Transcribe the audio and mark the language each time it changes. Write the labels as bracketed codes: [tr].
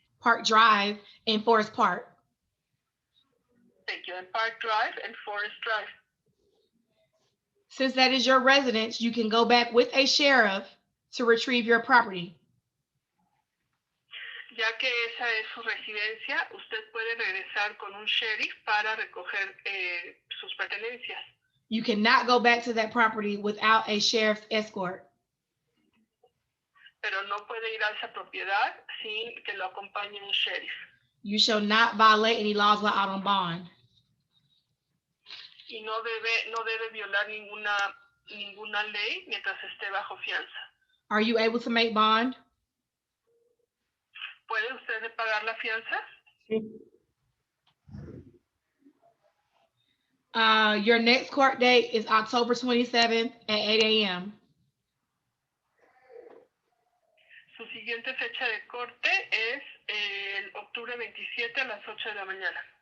[en] Park Drive in Forest Park. Thank you, and Park Drive and Forest Drive. Since that is your residence, you can go back with a sheriff to retrieve your property. [es] Ya que esa es su residencia, usted puede regresar con un sheriff para recoger sus pertenencias. [en] You cannot go back to that property without a sheriff's escort. [es] Pero no puede ir a esa propiedad sin que lo acompañe un sheriff. [en] You shall not violate any laws while out on bond. [es] Y no debe violar ninguna ley mientras esté bajo fianza. [en] Are you able to make bond? [es] ¿Puede usted pagar la fianza? Sí. [en] Your next court date is October 27th at 8 a.m. [es] Su siguiente fecha de corte es el octubre 27 a las 8 de la mañana.